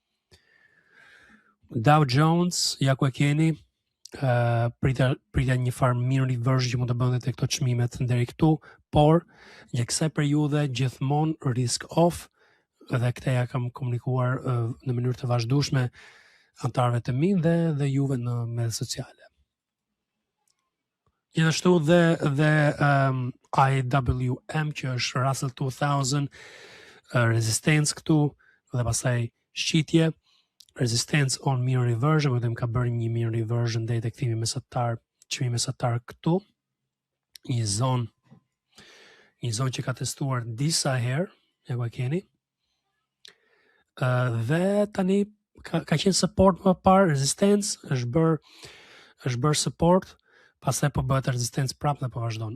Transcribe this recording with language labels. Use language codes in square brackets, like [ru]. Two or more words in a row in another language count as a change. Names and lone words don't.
[sq] Dow Jones, ja ku e keni, pritja një farë mirë reversion që mund të bënde të këto çmimet deri këtu, por gjatë kësaj periudhe gjithmonë [en] risk off, [sq] dhe këtë ja kam komunikuar në mënyrë të vazhdueshme antarëve të mi dhe juve në media sociale. Gjithashtu dhe IWM që është Russell 2000, resistance këtu dhe pastaj shqitje, [en] resistance on mirror reversion, [sq] më ka bërë një [en] mirror reversion [sq] deri tek kthimi mesatar, çmimi mesatar këtu, një zonë që ka testuar disa herë, ja ku e keni. Dhe tani ka qenë support më parë, resistance, është bërë support, pastaj po bëhet resistance prapë dhe po vazhdon.